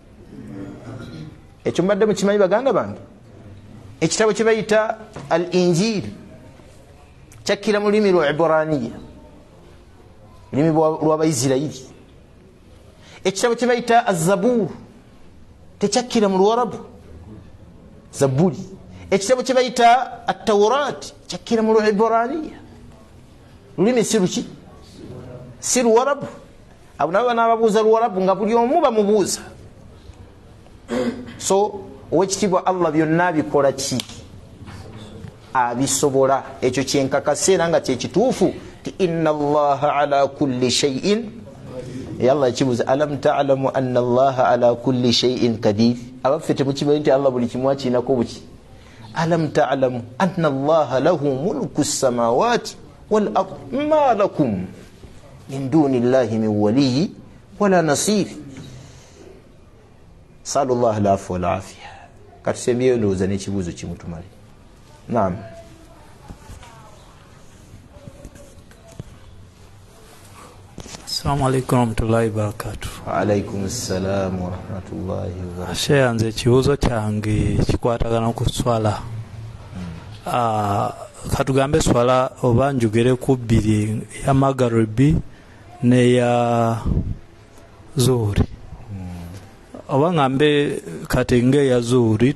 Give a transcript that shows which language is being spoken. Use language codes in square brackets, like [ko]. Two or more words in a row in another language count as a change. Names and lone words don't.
[lg] ekyo mbadde mukimanyi baganda bange ekitabo kye bayita al injil kyakkira mu lulimi lwa Ibraniya lulimi lw'Abayisirayiri ekitabo kye bayita azabur tekyakkira mu Luwarabu zaburi ekitabo kye bayita atawrat kyakkira mu Ibraniya lulimi si luki si Luwarabu abo nabo banaababuuza Luwarabu nga buli omu bamubuuza so owekitiibwa allah byonna bikola ki abisobola ekyo kyenkakasa era nga kyekituufu ti [ar] إن الله على كل شيء الله yakibuuza ألم تعلم أن الله على كل شيء قدير [lg] abaffe temukimanyi nti allah buli kimu akiinako buki [ar] ألم تعلم أن الله له ملك السماوات والأرض ما لكم من دون الله من ولي ولا نصير سلوا الله العفو والعافية [lg] katusembyeyo ndowooza n'ekibuuzo kimutumale naam [ar] السلام عليكم ورحمة الله وبركاته. وعليكم السلام ورحمة الله وبركاته. [lg] Sheikh, nze ekibuuzo kyange kikwatagana ku swala katugambe swala oba njogere ku bbiri ya magaribi neya zuhuri oba ngambe kati ngeya zuhuri